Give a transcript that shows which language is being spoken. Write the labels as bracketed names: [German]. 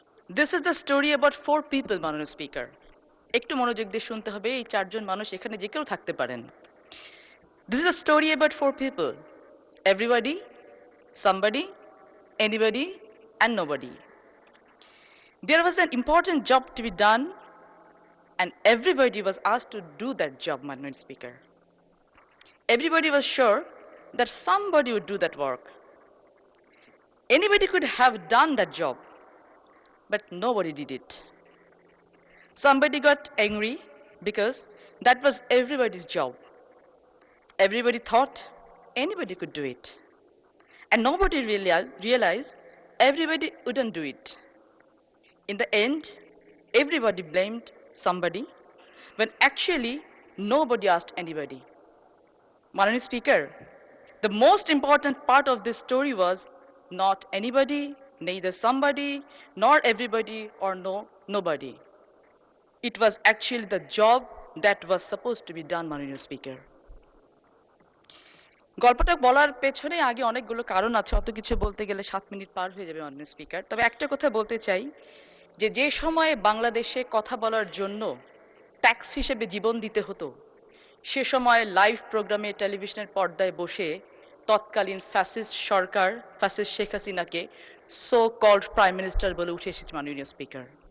[English] this is the story about 4 people [Bangla] মাননীয় speaker. একটু মনোযোগ দিয়ে শুনতে হবে, এই 4 জন মানুষ এখানে যে কেউ থাকতে পারেন। [English] This is the story about 4 people, everybody, somebody, anybody, and nobody. There was an important job to be done, and everybody was asked to do that job, Madam Speaker. Everybody was sure that somebody would do that work. Anybody could have done that job, but nobody did it. Somebody got angry because that was everybody's job. Everybody thought anybody could do it. And nobody realized everybody wouldn't do it. In the end, everybody blamed somebody when actually nobody asked anybody. Manani Speaker, the most important part of this story was not anybody, neither somebody, nor everybody, or nobody. It was actually the job that was supposed to be done, Manani Speaker. [Bangla] গল্পটা বলার পেছনে আগে অনেকগুলো কারণ আছে, অত কিছু বলতে গেলে 7 মিনিট পার হয়ে যাবে মাননীয় স্পিকার। তবে একটা কথা বলতে চাই যে যে সময়ে বাংলাদেশে কথা বলার জন্য ট্যাক্স হিসেবে জীবন দিতে হতো, সে সময় লাইভ প্রোগ্রামে টেলিভিশনের পর্দায় বসে তৎকালীন ফ্যাসিস্ট সরকার, ফ্যাসিস্ট শেখ হাসিনাকে [English] so called prime minister [Bangla] বলে উঠে এসেছে মাননীয় স্পিকার।